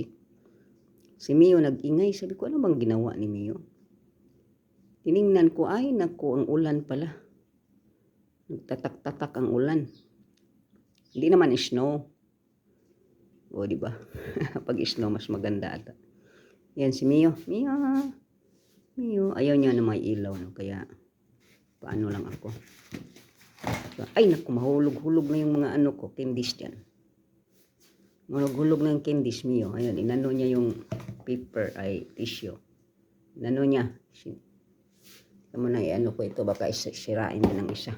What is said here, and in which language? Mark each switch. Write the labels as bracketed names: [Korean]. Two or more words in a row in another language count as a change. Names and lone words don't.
[Filipino] Si Mio nag-ingay. Sabi ko, ano bang ginawa ni Mio? Tiningnan ko, ay nako, ang ulan pala. Nagtatak-tatak ang ulan. Hindi naman snow. O, di ba? Pag snow, mas maganda ata. Yan si Mio. Mio. Ayaw niya na may ilaw. No? Kaya, paano lang ako. Ay, naku, mahulog-hulog na yung mga ano ko, candies dyan. Mahulog-hulog na yung candies, Mio. Ayun, inano niya yung paper, ay tissue. Inano niya. Tama na, ano ko ito, baka sirain din ng isa.